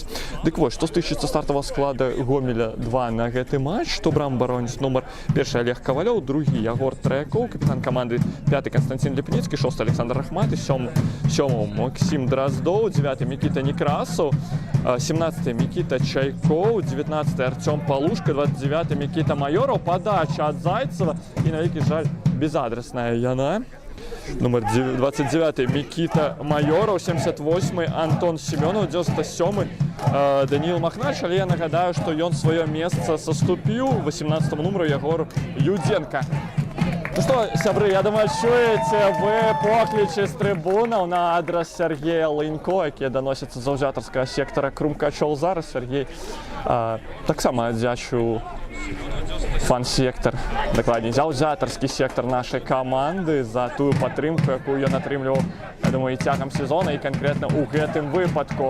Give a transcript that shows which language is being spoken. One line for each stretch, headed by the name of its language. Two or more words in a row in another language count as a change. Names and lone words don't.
Belarusian: Дык вось, што стычыцца стартавага склада Гомеля 2 на гэты матч, што брам бароніць нумар 1 Олег Кавалёў, другі Ягор Траякоў, капітан каманды 5 Константин Ліпніцкі, 6 Александр Рахматы, 7 Максим Дроздоў, 9 Мікіта Некрасаў, 17 Мікіта Чайкоў, 19 Артём Палушка, 29 Мікіта Майоров,
Russian: подача от Зайцева, и на великий жаль безадресная яна. Номер 29 Микита Майоров, 78 Антон Семенов, 97 Даниил Махнач,
Belarusian: але я нагадаю,
Russian: что ён свое место соступил 18 номеру Егор Юденко. Ну что,
Belarusian: сябры, я думаю, чуете вы поклічы з трибунаў на адрес Сергея Лынько, якія даносяцца з заўзятарскага сектора Крумкачоў. Зараз Сергей таксама аддзячыў фан-сектор, дакладней, заўзятарскі сектор нашай каманды за тую падтрымку, якую ён атрымліваў, я думаю, і цягам сезона, і канкрэтна ў гэтым выпадку.